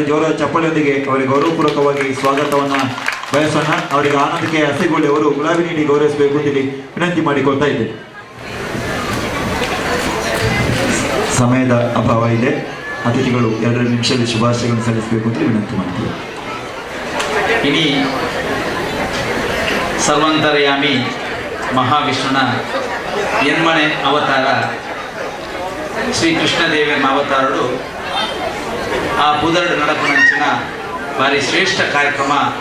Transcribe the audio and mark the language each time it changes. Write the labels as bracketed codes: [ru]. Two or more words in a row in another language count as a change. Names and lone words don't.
[kn] ಜೋರಾದ ಚಪ್ಪಾಳೆಯೊಂದಿಗೆ ಅವರಿಗೆ ಗೌರವಪೂರ್ವಕವಾಗಿ ಸ್ವಾಗತವನ್ನು ಬಯಸೋಣ. ಅವರಿಗೆ ಆನಂದಕ್ಕೆ ಹಸಿಗೊಳ್ಳಿ ಅವರು ಗುಲಾಬಿ ನೀಡಿ ಗೌರವಿಸಬೇಕು ಅಂತ ಇಲ್ಲಿ ವಿನಂತಿ ಮಾಡಿಕೊಳ್ತಾ ಇದ್ದೇನೆ. ಸಮಯದ ಅಭಾವ ಇದೆ. ಅತಿಥಿಗಳು 2 ನಿಮಿಷದಲ್ಲಿ ಶುಭಾಶಯಗಳನ್ನು ಸಲ್ಲಿಸಬೇಕು ಅಂತ ವಿನಂತಿ ಮಾಡ್ತೀವಿ. [tcy] ಇಡೀ ಸರ್ವಂತರ್ಯಾಮಿ ಮಹಾವಿಷ್ಣುನ ಎನ್ಮನೆ ಅವತಾರ ಶ್ರೀಕೃಷ್ಣದೇವನ ಅವತಾರರು ಆ ಪುದರ್ಡು ನಡಪನಂಚಿನ ಭಾರಿ ಶ್ರೇಷ್ಠ ಕಾರ್ಯಕ್ರಮ